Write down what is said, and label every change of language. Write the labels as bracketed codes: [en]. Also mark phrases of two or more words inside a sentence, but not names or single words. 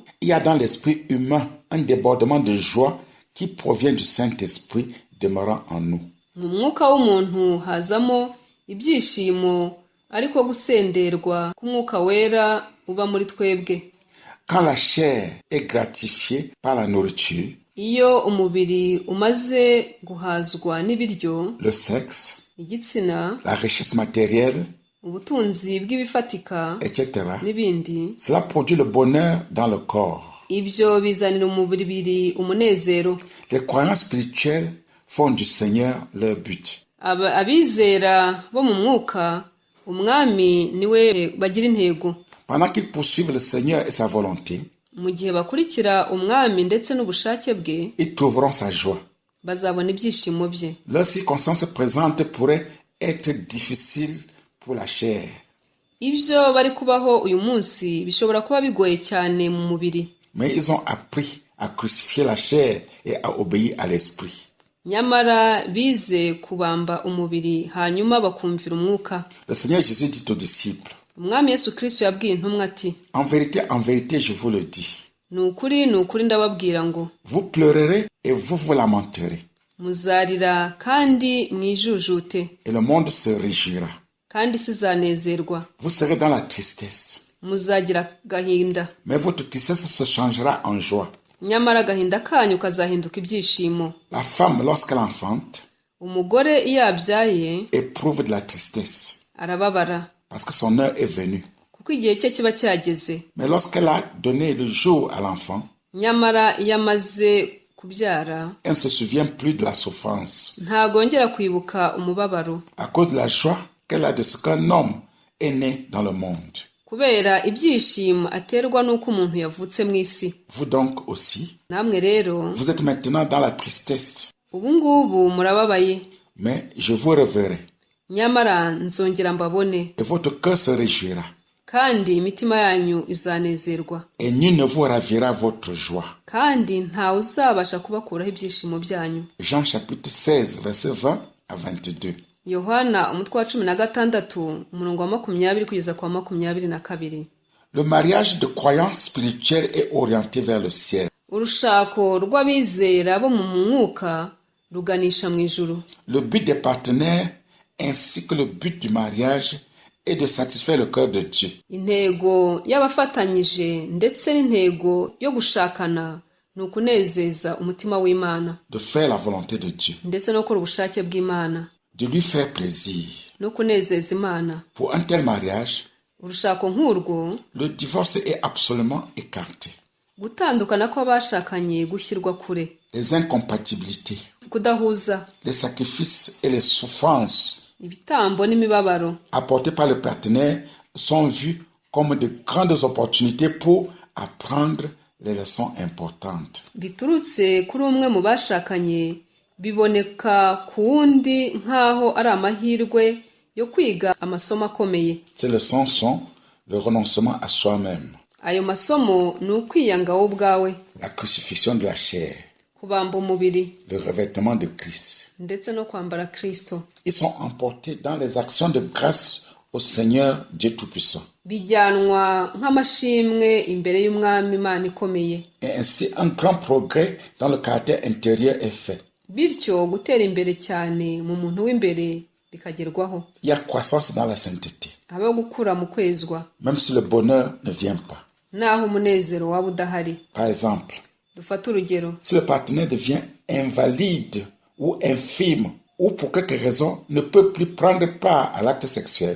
[fr] il y a dans l'esprit humain un débordement de joie qui provient du Saint-Esprit demeurant en nous. [rw] mu mwuka w'umuntu hazamo ibyishimo ariko gusenderwa k'umwuka wera uba muri twebwe. [fr] Quand la chair est gratifiée par la nourriture, [rw] Iyo umubiri umaze guhazwa n'ibiryo, [fr] le sexe, [rw] igitsina, [fr] la richesse matérielle, [rw] ubutunzi bw'ibifatika [fr] etc., [rw] n'ibindi, [fr] cela produit le bonheur dans le corps. [rw] ibyo bizanira umubiri umunezero. [fr] Les croyants spirituels font du Seigneur leur but. [rw] Abizera bo mu mwuka umwami niwe bagira intego. [fr] Pendant qu'ils poursuivent le Seigneur et sa volonté, [rw] Mu gihe bakurikira umwami ndetse n'ubushake bwe, [fr] ils trouveront sa joie. [rw] bazabona ibyishimo bye. [fr] Leurs circonstances présentes pourraient être difficiles pour la chair, [rw] Ibyo bari kubaho uyu munsi bishobora kuba bigoye cyane mu mubiri, [fr] mais ils ont appris à crucifier la chair et à obéir à l'esprit. [rw] nyamara bize kubamba umubiri hanyuma bakumvira umwuka. [fr] Le Seigneur Jésus dit aux disciples, [rw] Umwami Yesu Kristo yabwiye intumwa ati, [fr] en vérité, je vous le dis, [rw] nukuri ndababwira ngo, [fr] vous pleurerez et vous vous lamenterez, [rw] muzarira kandi mwijujute, [fr] et le monde se réjouira. [rw] kandi sizanezerwa. [fr] Vous serez dans la tristesse, [rw] Muzagira gahinda, [fr] mais votre tristesse se changera en joie. [rw] nyamara gahinda kanyu kazahinduka ibyishimo. [fr] La femme, lorsqu'elle enfante, [rw] Umugore iyo abyaye [fr] éprouve de la tristesse, [rw] arababara, [fr] parce que son heure est venue. [rw] kuko igihe cye kiba cyageze. [fr] Mais lorsqu'elle a donné le jour à l'enfant, [rw] Nyamara iyo amaze kubyara [fr] elle ne se souvient plus de la souffrance, [rw] ntagongera kwibuka umubabaro, [fr] à cause de la joie qu'elle a de ce qu'un homme est né dans le monde. [rw] kubera ibyishimo aterwa n'uko umuntu yavutse mu isi. [fr] Vous donc aussi, [rw] Namwe rero [fr] vous êtes maintenant dans la tristesse, [rw] ubu ngubu murababaye, [fr] mais je vous reverrai, [rw] nyamara nzongera mbabone, [fr] et votre cœur se réjouira, [rw] kandi imitima yanyu izanezerwa, [fr] et nul ne vous ravira votre joie. [rw] kandi ntawe uzabasha kubakuraho ibyishimo byanyu. [fr] Jean chapitre 16, verset 20 à 22. [rw] Yohana umutwe wa 16 umurongo wa 20 kugeza kwa 22. [fr] Le mariage de croyants spirituels est orienté vers le ciel. [rw] Urushako rw'abizera bo mu mwuka ruganisha mu ijuru. [fr] Le but des partenaires ainsi que le but du mariage est de satisfaire le cœur de Dieu. [rw] Intego y'abafatanyije ndetse n'intego yo gushakana ni ukunezeza umutima w'Imana, [fr] De faire la volonté de Dieu, [rw] ndetse no gukora ubushake bw'Imana, [fr] de lui faire plaisir. [rw] no kunezeza Imana. [fr] Pour un tel mariage, [rw] Urushako nk'urwo, [fr] le divorce est absolument écarté. [rw] gutandukana kw'abashakanye gushyirwa kure, [fr] Les incompatibilités, [rw] kudahuza, [fr] les sacrifices et les souffrances [rw] ibitambo n'imibabaro [fr] apportés par le partenaire sont vus comme de grandes opportunités pour apprendre les leçons importantes. [rw] biturutse kuri umwe mu bashakanye biboneka ku wundi nk'aho ari amahirwe yo kwiga amasomo akomeye. [fr] Ces leçons sont le renoncement à soi-même, [rw] Ayo masomo ni ukwiyanga wowe ubwawe, [fr] la crucifixion de la chair, [rw] kubamba umubiri, [fr] le revêtement de Christ. [rw] ndetse no kwambara Kristo. [fr] Ils sont emportés dans les actions de grâce au Seigneur Dieu Tout-Puissant. [rw] Bijyanwa nk'amashimwe imbere y'Umwami Imana ikomeye. [fr] Et ainsi, un grand progrès dans le caractère intérieur est fait. [rw] Bityo gutera imbere cyane mu muntu w'imbere bikagerwaho. [fr] Il y a croissance dans la sainteté, [rw] Habaho gukura mu kwezwa, [fr] même si le bonheur ne vient pas. [rw] naho umunezero waba udahari. [fr] Par exemple, [rw] Dufate urugero. [fr] si le partenaire devient invalide ou infirme, ou pour quelque raison ne peut plus prendre part à l'acte sexuel,